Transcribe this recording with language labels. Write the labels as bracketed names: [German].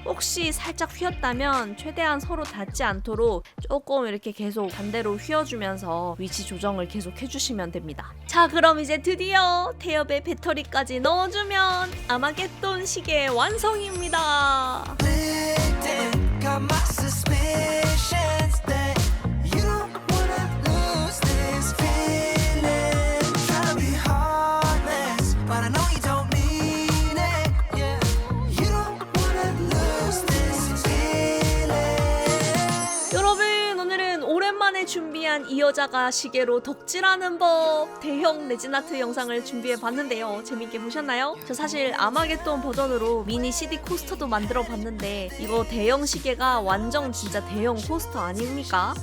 [Korean] 혹시 살짝 휘었다면 최대한 서로 닿지 않도록 조금 이렇게 계속 반대로 휘어주면서 위치 조정을 계속 해주시면 됩니다. 자, 그럼 이제 드디어 태엽에 배터리까지 넣어주면 아마겟돈 시계 완성입니다. [English] Got my suspicions that you don't wanna lose this feeling. Try to be heartless, but I know you don't mean it. Yeah, you don't wanna lose this feeling. [Korean] 여러분, 오늘은 오랜만에 준비한 이 여자가 시계로 덕질하는 법 대형 레진아트 영상을 준비해봤는데요. 재밌게 보셨나요? 저 사실 아마겟돈 버전으로 미니 CD 코스터도 만들어봤는데 이거 대형 시계가 완전 진짜 대형 코스터 아닙니까?